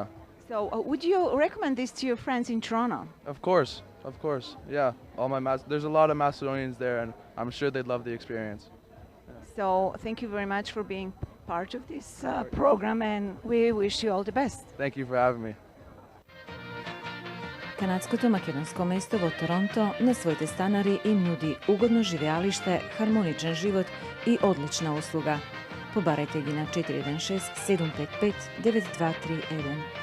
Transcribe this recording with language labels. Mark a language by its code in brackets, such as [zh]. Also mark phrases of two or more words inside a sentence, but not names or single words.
[en] So would you recommend this to your friends in Toronto? of course, of course. Yeah, all my there's a lot of Macedonians there, and I'm sure they'd love the experience. So thank you very much for being part of this program, and we wish you all the best. Thank you for having me. [mk] Канадското македонско место во Торонто на своите станари им нуди угодно живеалиште, хармоничен живот и одлична услуга. Побарајте ги на 416-755-9231.